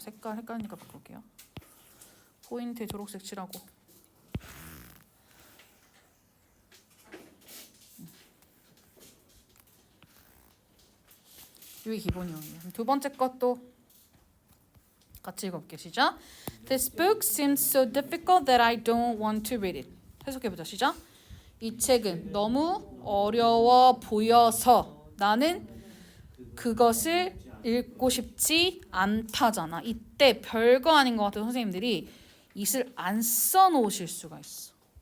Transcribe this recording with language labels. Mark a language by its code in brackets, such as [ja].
[ko] 색깔 헷갈리니까 바꿀게요. 포인트에 초록색 칠하고. 이게 기본이에요. 두 번째 것도 같이 읽어볼게요. 시작. [en] This book seems so difficult that I don't want to read it. [ko] 해석해보자. 시작. 이 책은 너무 어려워 보여서 나는 그것을 읽고 싶지 않다잖아. 이때 별거 아닌 것 같은 선생님들이 it을 안 써놓으실 수가 있어.